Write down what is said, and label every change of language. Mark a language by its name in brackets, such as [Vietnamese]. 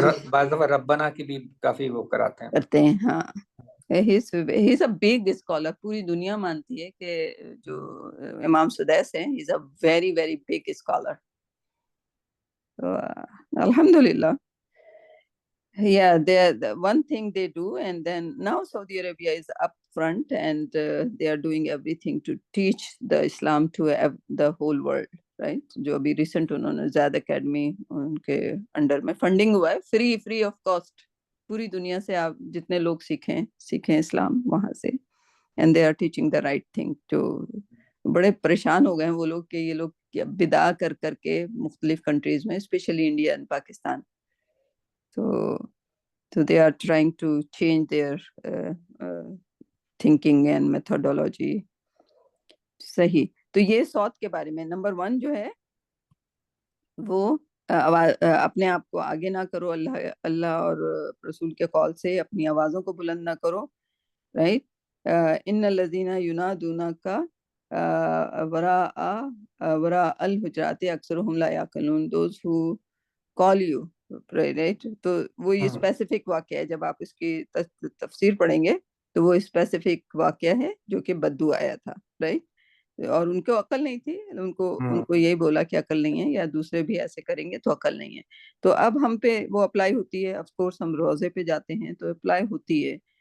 [Urdu] بعض دفعہ ربنا کی بھی کافی وہ کرتے ہیں. [English] ہاں, he's a big scholar. [Urdu] پوری دنیا مانتی ہے کہ جو امام سدیس ہیں [English] he's a very very big scholar. [Arabic] Alhamdulillah. [English] Yeah, the one thing they do, and then now Saudi Arabia is up front and they are doing everything to teach the Islam to the whole world, right? [Urdu] جو ابھی recent انہوں نے زیادہ academy ان کے under میں funding ہوا ہے, free of cost. پوری دنیا سے آپ جتنے لوگ سیکھیں اسلام وہاں سے, [English] and they are teaching the right thing. [Urdu] جو بڑے پریشان ہو گئے ہیں وہ لوگ کہ یہ لوگ بدعا کر کے مختلف کنٹریز میں, especially India and Pakistan, [English] so they are trying to change their thinking and methodology. [Urdu] صحیح. تو یہ صوت کے بارے میں نمبر 1 جو ہے وہ اپنے آپ کو آگے نہ کرو اللہ اور رسول کے قول سے, اپنی آوازوں کو بلند نہ کرو, رائٹ. [Arabic] ان الذین ینادونک وراء الحجرات اکثرهم لا یعقلون. [English] those who call you, right. [Urdu] تو وہ یہ اسپیسیفک واقعہ ہے, جب آپ اس کی تفسیر پڑھیں گے تو وہ اسپیسیفک واقعہ ہے جو کہ بدو آیا تھا, رائٹ. اور ان کو عقل نہیں تھی, ان کو یہی بولا کہ عقل نہیں ہے, یا دوسرے بھی ایسے کریں گے تو عقل نہیں ہے. تو اب ہم پہ وہ اپلائی ہوتی ہے. آف کورس ہم روزے پہ جاتے ہیں تو اپلائی ہوتی ہے.